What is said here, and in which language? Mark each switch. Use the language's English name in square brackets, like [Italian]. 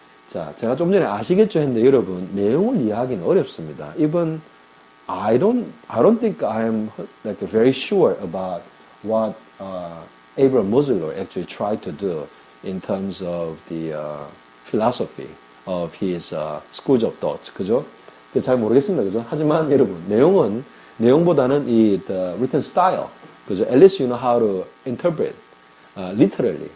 [Korean] 자, 제가 좀 전에 아시겠죠 했는데 여러분 내용을 이해하기는 어렵습니다. [English] Even I don't think I'm like very sure about what Abraham Maslow actually tried to do in terms of the philosophy of his schools of thought. [Korean] 그죠? 잘 모르겠습니다. 그죠? 하지만 여러분 내용보다는 이 [English] the written style. [Korean] 그죠? [English] At least you know how to interpret literally.